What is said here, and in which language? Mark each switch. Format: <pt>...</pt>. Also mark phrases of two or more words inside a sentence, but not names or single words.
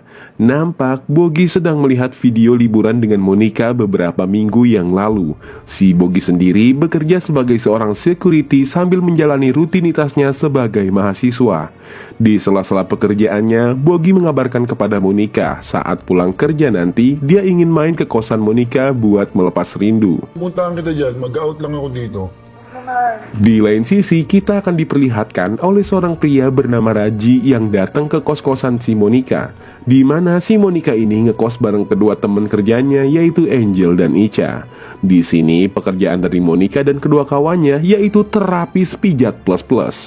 <id>Nampak Bogi sedang melihat video liburan dengan Monica beberapa minggu yang lalu. Si Bogi sendiri bekerja sebagai seorang security sambil menjalani rutinitasnya sebagai mahasiswa. Di sela-sela pekerjaannya, Bogi mengabarkan kepada Monica saat pulang kerja nanti dia ingin main ke kosan Monica buat melepas rindu.</id> <tl>Puntahan kita dyan, mag-out lang ako dito.</tl> <id>Di lain sisi, kita akan diperlihatkan oleh seorang pria bernama Raji yang datang ke kos-kosan si Monica, di mana si Monica ini ngekos bareng kedua teman kerjanya yaitu Angel dan Icha. Di sini pekerjaan dari Monica dan kedua kawannya yaitu terapis pijat plus-plus.</id>